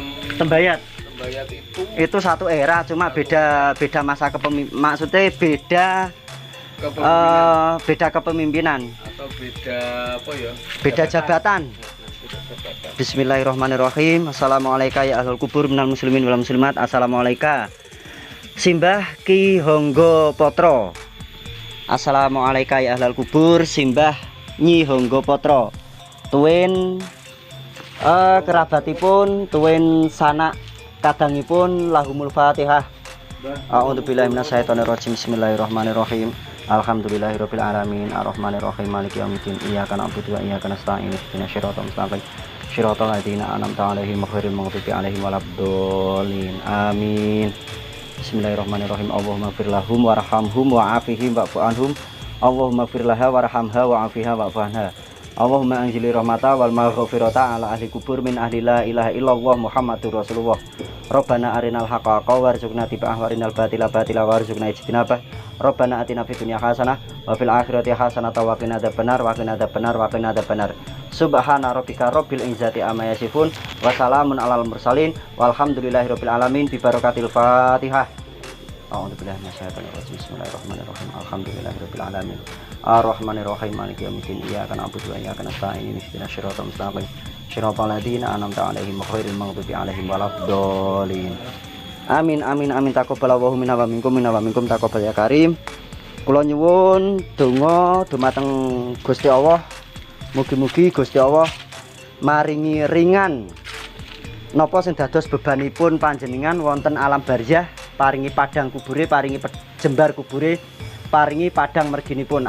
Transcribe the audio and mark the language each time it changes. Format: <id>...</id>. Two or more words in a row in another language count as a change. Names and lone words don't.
<id>Tembayat itu satu era, cuma beda masa kepemimpinan. Maksudnya beda kepemimpinan atau beda apa ya? Beda jabatan. Beda jabatan.</id> <ar>بسم الله الرحمن الرحيم. السلام عليكم يا أهل القبور من المسلمين والمسلمات. Assalamualaikum Simbah Ki Honggo Potro. السلام عليكم يا أهل القبور Simbah Nyi Honggo Potro.</ar> <jv>Tuwin kerabatipun, tuwin sanak kadangipun</jv> <ar>لهم الفاتحة. أعوذ بالله من الشيطان الرجيم. بسم الله الرحمن الرحيم. الحمد لله رب العالمين الرحمن الرحيم مالك يوم الدين إياك نعبد وإياك نستعين اهدنا الصراط المستقيم صراط الذين أنعمت عليهم غير المغضوب عليهم ولا الضالين آمين. بسم الله الرحمن الرحيم. اللهم اغفر لهم وارحمهم وعافهم واعف عنهم. اللهم اغفر لها وارحمها وعافها واعف عنها. اللهم أنزل الرحمة والمغفرة على أهل القبور من أهل لا إله إلا الله محمد رسول الله. ربنا أرنا الحق وارزقنا اتباعه وأرنا الباطل باطلا وارزقنا اجتنابه. ربنا آتنا في الدنيا حسنة وفي الآخرة حسنة وقنا عذاب النار وقنا عذاب النار وقنا عذاب النار. سبحان ربك رب العزة عما يصفون وسلام على المرسلين والحمد لله رب العالمين ببركة الفاتحة. أعوذ بالله من الشيطان الرجيم. بسم الله الرحمن الرحيم. الحمد لله رب العالمين. الرحمن الرحيم. مالك يوم الدين. إياك نعبد وإياك نستعين. اهدنا الصراط المستقيم. صراط الذين أنعمت عليهم غير المغضوب عليهم ولا الضالين. آمين آمين آمين. تقبل الله منا ومنكم تقبل يا كريم.</ar> <jv>Kula nyuwun donga dumateng Gusti Allah. Mugi-mugi Gusti Allah maringi ringan napa sing dados bebanipun panjenengan wonten alam barzah, paringi padang kubure, paringi jembar kubure, paringi padang merginipun.</jv>